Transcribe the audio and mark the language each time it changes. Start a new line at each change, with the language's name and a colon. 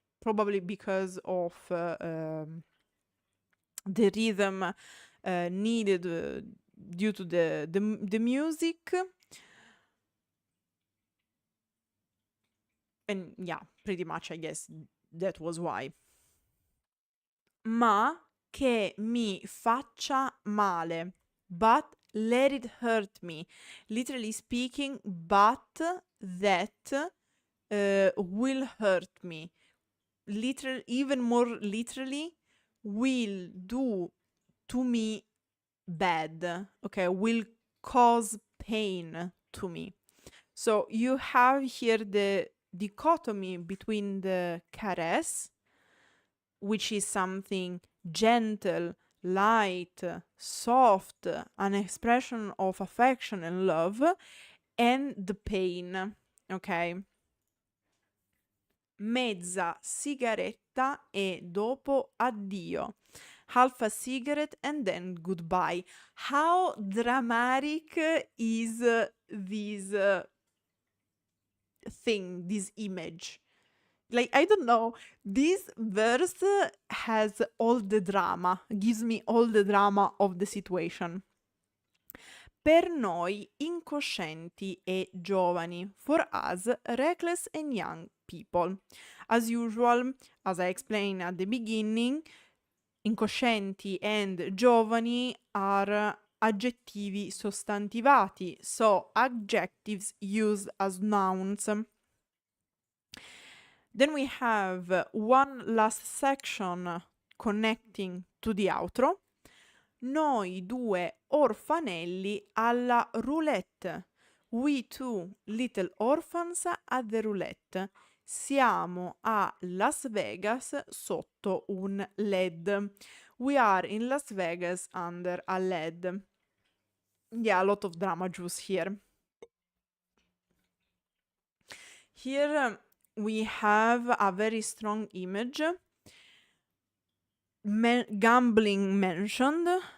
English: Probably because of the rhythm needed due to the music. And yeah, pretty much I guess that was why.
Italian: Ma che mi faccia male,
English: but let it hurt me. Literally speaking, but that will hurt me. Even more literally, will do to me bad. Okay, will cause pain to me. So you have here the dichotomy between the caress, which is something gentle, light, soft, an expression of affection and love, and the pain, okay?
Italian: Mezza sigaretta e dopo addio.
English: Half a cigarette and then goodbye. How dramatic is this thing, this image? Like, I don't know, this verse has all the drama, gives me all the drama of the situation.
Italian: per noi incoscienti e giovani,
English: for us reckless and young people. As usual, as I explained at the beginning, incoscienti and giovani are aggettivi sostantivati, so adjectives used as nouns. Then we have one last section connecting to the outro.
Italian: Noi due orfanelli alla roulette.
English: We two little orphans at the roulette.
Italian: Siamo a Las Vegas sotto un LED.
English: We are in Las Vegas under a LED. Yeah, a lot of drama juice here. Here we have a very strong image. Gambling mentioned.